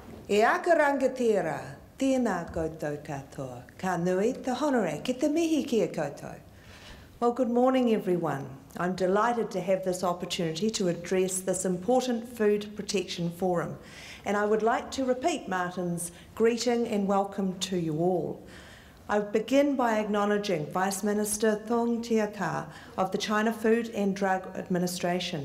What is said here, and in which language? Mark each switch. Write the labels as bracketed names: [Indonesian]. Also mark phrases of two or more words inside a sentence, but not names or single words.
[Māori] E aka rangatira, tēnā koutou katoa, ka nui te honore, ki te mihi kia koutou. [English] Well, good morning everyone. I'm delighted to have this opportunity to address this important food protection forum. And I would like to repeat Martin's greeting and welcome to you all. I begin by acknowledging Vice Minister Thong Tiata of the China Food and Drug Administration.